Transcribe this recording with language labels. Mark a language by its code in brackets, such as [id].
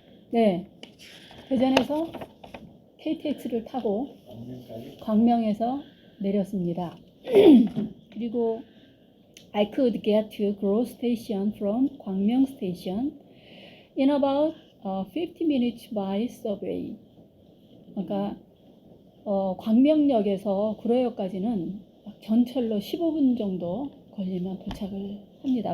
[ko] 네, 대전에서 KTX를 타고 광명에서 내렸습니다. 그리고 [en] I could get to Gro Station from 광명 Station in about 50 minutes by subway. [ko] 그러니까 광명역에서 구로역까지는 전철로 15분 정도 걸리면 도착을 합니다.